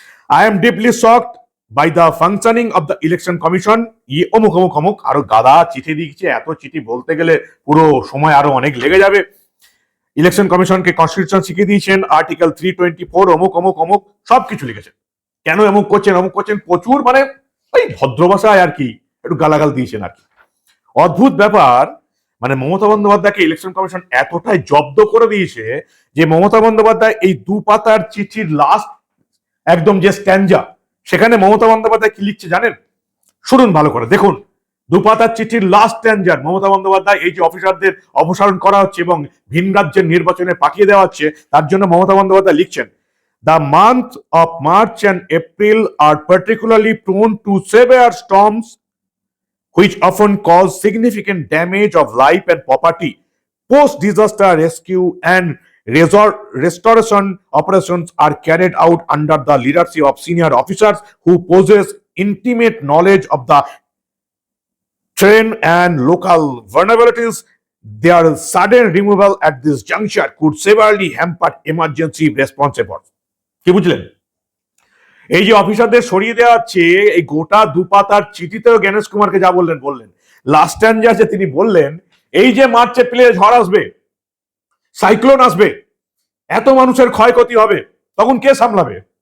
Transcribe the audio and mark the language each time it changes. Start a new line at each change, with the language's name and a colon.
English: I am deeply shocked by the functioning of the election commission।
Bangla: অমুক অমুক অমুক, আরো গাদা চিঠি দিচ্ছে, এত চিঠি বলতে গেলে পুরো সময় আরো অনেক লেগে যাবে। ইলেকশন কমিশনকে কনস্টিটিউশন শিখিয়ে দিয়েছেন, আর্টিকেল 324, অমুক অমুক অমুক সবকিছু লিখেছেন, কেন অমুক করছেন প্রচুর, মানে ওই ভদ্র ভাষায় আর কি একটু গালাগাল দিয়েছেন আর কি। অদ্ভুত ব্যাপার, মানে মমতা বন্দ্যোপাধ্যায়কে ইলেকশন কমিশন এতটাই জব্দ করে দিয়েছে যে মমতা বন্দ্যোপাধ্যায় এই 2 পাতার চিঠির লাস্ট একদম যে স্ট্যান্ডা, সেখানে মমতা বন্দ্যোপাধ্যায় কি লিখছে জানেন? শুনুন ভালো করে, দেখুন 2 পাতার চিঠির লাস্ট স্ট্যান্ডার মমতা বন্দ্যোপাধ্যায় এই যে অফিসারদের অপসারণ করা হচ্ছে এবং ভিন রাজ্যের নির্বাচনে পাঠিয়ে দেওয়া হচ্ছে, তার জন্য মমতা বন্দ্যোপাধ্যায় লিখছেন,
English: The month of March and April আর particularly prone to severe storms which often cause significant damage of life and property. Post-disaster rescue and restoration operations are carried out under the leadership of senior officers who possess intimate knowledge of the terrain and local vulnerabilities. Their sudden removal at this juncture could severely hamper emergency response efforts.
Bangla: কি বুঝলেন? এই যে অফিসারদের সরিয়ে দেওয়া হচ্ছে, এই গোটা 2 পাতার চিঠিতেও জ্ঞানেশ কুমারকে যা বললেন, লাস্ট স্ট্যান্ডে আছে তিনি বললেন, এই যে মার্চ এপ্রিলে ঝড় আসবে, সাইক্লোন আসবে, এত মানুষের ক্ষয়ক্ষতি হবে, তখন কে সামলাবে?